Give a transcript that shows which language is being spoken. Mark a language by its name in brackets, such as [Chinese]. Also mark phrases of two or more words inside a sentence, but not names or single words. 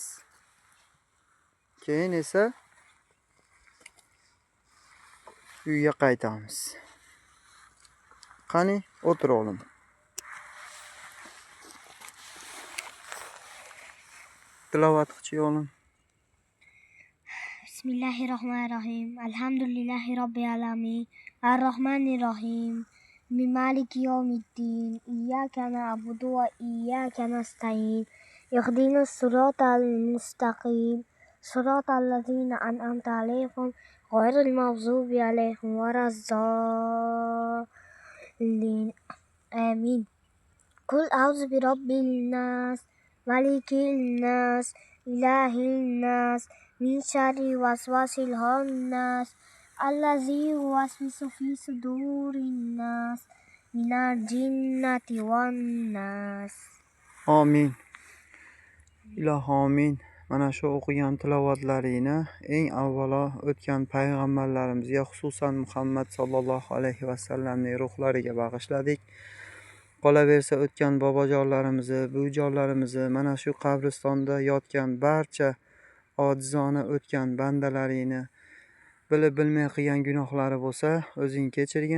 [Uzbek] Keyin esa uyga qaytamiz. Qani, o'tir o'g'lim. Tilovat qilchi o'g'lim. [Arabic] Bismillahirrohmanirrohim. الحمد لله رب العالمين. الرحمن الرحيم مالك يوم الدين. إياك نعبد وإياك نستعين. اهدنا الصراط المستقيم. صراط الذين أنعمت عليهم غير المغضوب عليهم ولا الضالين. Amin. قل أعوذ برب الناس ملك الناس إله الناس من شر الوسواس الخناس الذي يوسوس في صدور الناس من الجنة والناس. Amin. [Uzbek] Ilohi amin. Mana shu o'qigan tilovatlaringni eng avvalo o'tgan payg'ambarlarimizga, xususan Muhammad [Arabic] صلى الله عليه وسلم [Uzbek] ruhlariga bag'ishladik. Qolaversa o'tgan bobojonlarimizni, buvijonlarimizni, mana shu qabristonda yotgan barcha ojizona o'tgan bandalaringni bilib bilmay qilgan gunohlari bo'lsa o'zing kechirgin.